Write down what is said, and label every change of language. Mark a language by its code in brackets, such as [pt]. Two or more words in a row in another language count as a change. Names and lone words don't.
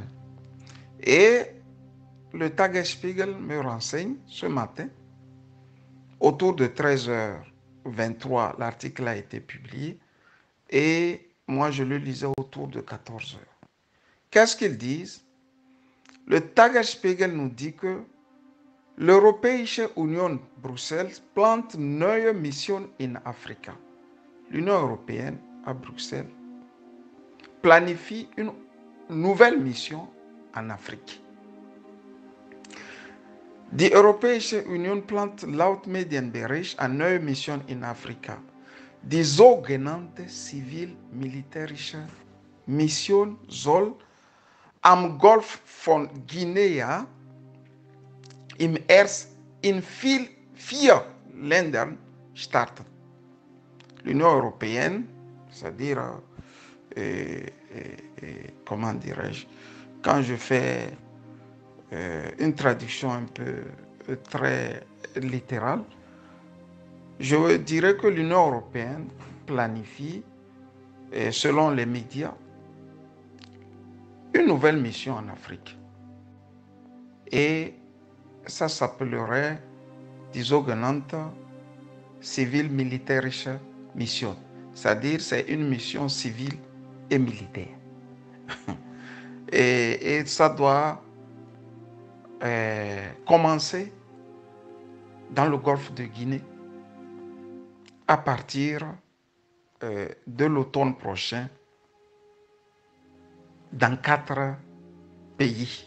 [fr] Et le Tagesspiegel me renseigne ce matin, autour de 13h23, l'article a été publié et moi je le lisais autour de 14h. Qu'est-ce qu'ils disent? Le Tagesspiegel nous dit que l' [de] Europäische Union Bruxelles plant neue Mission in Afrika. [fr] L'Union européenne à Bruxelles planifie une nouvelle mission en Afrique. [de] Die Europäische Union plant laut Medienbericht eine neue Mission in Afrika. Die sogenannte zivil-militärische Mission soll am Golf von Guinea in 4 Ländern starten. [fr] L'Union européenne, c'est-à-dire, comment dirais-je, quand je fais une traduction un peu très littérale, je dirais que l'Union européenne planifie, selon les médias, une nouvelle mission en Afrique. Et ça s'appellerait [de] die sogenannte zivil-militärische Mission. [fr] C'est-à-dire c'est une mission civile et militaire. et ça doit commencer dans le golfe de Guinée à partir de l'automne prochain dans 4 pays.